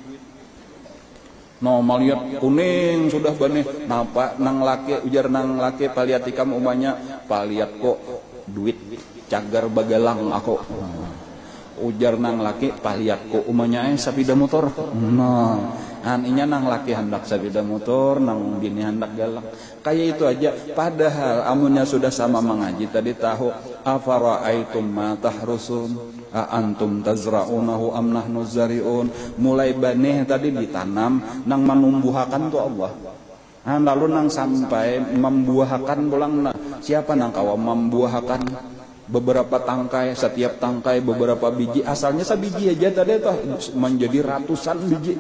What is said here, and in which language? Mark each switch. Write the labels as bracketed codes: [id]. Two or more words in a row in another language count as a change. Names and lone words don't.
[bjn] No melihat kuning sudah banih, napa nang laki ujar nang laki paliat ikam umanya, paliat kok duit cagar bagalang aku. Ujar nang laki paliat kok umanya sapida motor. Nah inya nang laki hendak sabida motor, nang bini hendak galang. Kayak itu aja. Padahal amunnya sudah sama mengaji tadi tahu [ar] أفرأيتم ما تحرثون أأنتم تزرعونه أم نحن الزارعون. [bjn] Mulai banih tadi ditanam nang menumbuhakan tuh Allah. Lalu nang sampai membuahkan pulang siapa nang kawa membuahkan beberapa tangkai, setiap tangkai beberapa biji, asalnya sabiji aja tadi tuh menjadi ratusan biji.